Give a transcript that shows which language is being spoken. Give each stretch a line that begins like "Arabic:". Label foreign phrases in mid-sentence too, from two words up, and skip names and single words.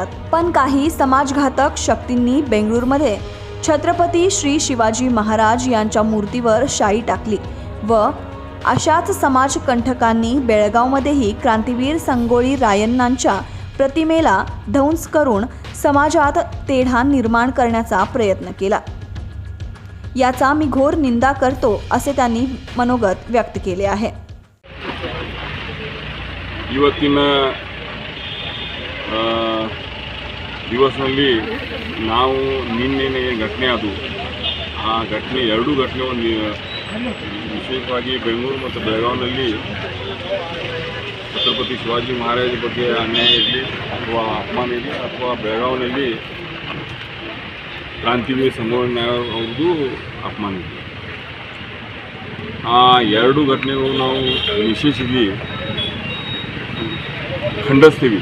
Marathi: पण काही समाजघातक शक्तींनी बेंगळूरमध्ये छत्रपती श्री शिवाजी महाराज यांच्या मूर्तीवर शाई टाकली व अशाच समाजकंटकांनी बेळगावमध्येही क्रांतीवीर संगोळी रायण्णांच्या प्रतिमेला ध्वंस करून समाजात तेढा निर्माण करण्याचा प्रयत्न केला. याचा मी घोर निंदा करतो असे त्यांनी मनोगत व्यक्त केले आहे.
Kannada: ಇವತ್ತಿನ ದಿವಸದಲ್ಲಿ ನಾವು ನಿನ್ನೆ ಘಟನೆ ಅದು ಆ ಘಟನೆ ಎರಡೂ ಘಟನೆ ಒಂದು ವಿಶೇಷವಾಗಿ ಬೆಂಗಳೂರು ಮತ್ತು ಬೆಳಗಾವಿನಲ್ಲಿ ಛತ್ರಪತಿ ಶಿವಾಜಿ ಮಹಾರಾಜ ಬಗ್ಗೆ ಅನ್ಯಾಯ ಇರಲಿ ಅಥವಾ ಅಪಮಾನ ಇರಲಿ ಅಥವಾ ಬೆಳಗಾವಿನಲ್ಲಿ ಕ್ರಾಂತಿವೀರ ಸಂಗೊಳ್ಳಿ ಅವ್ರದ್ದು ಅಪಮಾನ ಇರಲಿ, ಆ ಎರಡು ಘಟನೆಗಳು ನಾವು ನಿಷೇಧಿಸಿ ಖಂಡಿಸ್ತೀವಿ.